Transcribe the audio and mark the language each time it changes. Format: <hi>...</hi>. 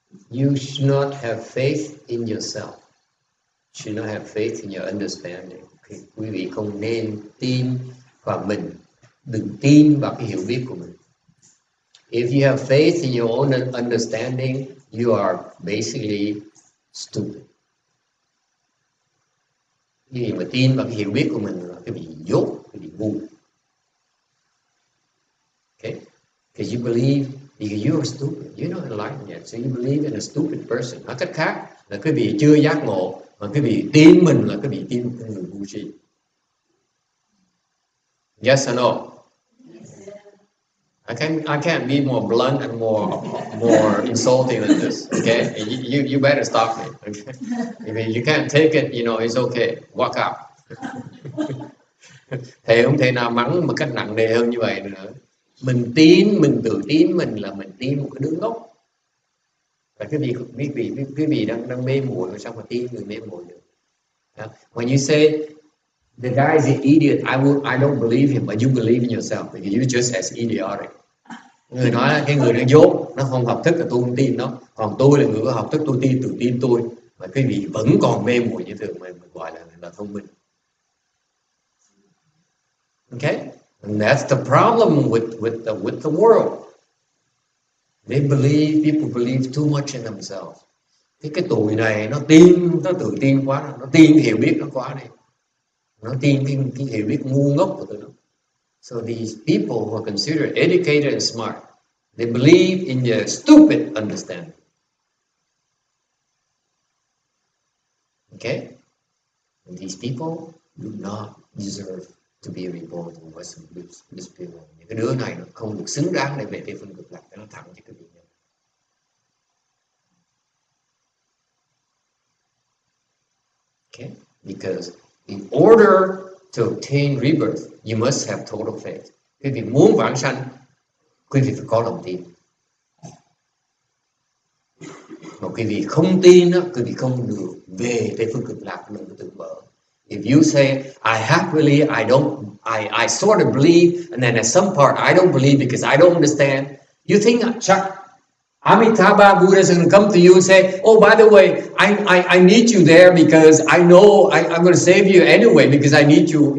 <en>You should not have faith in yourself. You should not have faith in your understanding. Okay?</en> <vi>Quý vị không nên tin vào mình. Đừng tin vào cái hiểu biết của mình.</vi> <en>If you have faith in your own understanding, you are basically stupid.</en> <vi>Cái gì mà tin vào cái hiểu biết của mình là cái bị dốt, cái bị ngu.</vi> <en>Okay? Because you believe, because you are stupid, you're not enlightened yet, so you believe in a stupid person.</en> <vi>Nói cách khác là cái vị chưa giác ngộ, mà cái vị tin mình là cái vị tin một người ngu si.</vi> <en>Yes or no? I can't be more blunt and more insulting than this. Okay, you better stop me. Okay, if you can't take it, you know it's okay. Walk out.</en> <vi>Thầy không thể nào mắng một cách nặng nề hơn như vậy nữa. Mình tự tin mình là mình tin một cái đứa ngốc. Và cái vị đang mê muội mà sao mà tin người mê muội được?</vi> <en>When you say the guy is an idiot, I don't believe him, but you believe in yourself because you're just as idiotic.</en> <vi>Người nói là cái người nó dốt, nó không học thức là tôi không tin nó, còn tôi là người có học thức, tôi tự tin tôi, mà cái vị vẫn còn mê muội như thường, mà mình gọi là thông minh.</vi> <en>Okay, and that's the problem with the world. People believe too much in themselves.</en> <vi>Cái tuổi này nó tự tin quá, nó tin hiểu biết nó quá đi, nó tin cái hiểu biết ngu ngốc của tụi nó.</vi> <en>So these people who are considered educated and smart, they believe in their stupid understanding. Okay? And these people do not deserve to be reborn in Western Bliss.</en> <vi>Những cái đứa này nó không được xứng đáng để về cái phân cực lạc, nó thẳng cho cái vị này.</vi> <en>Okay? Because in order to obtain rebirth, you must have total faith.</en> <vi>Quý vị muốn vãng sanh, quý vị phải có lòng tin. Mà quý vị không tin đó, quý vị không được về Tây phương cực lạc, đừng có tự mở.</vi> <en>If you say I have believed, I sort of believe, and then at some part I don't believe because I don't understand. You think Chuck, Amitabha Buddha is going to come to you and say, oh, by the way, I need you there because I know I'm going to save you anyway because I need you.</en>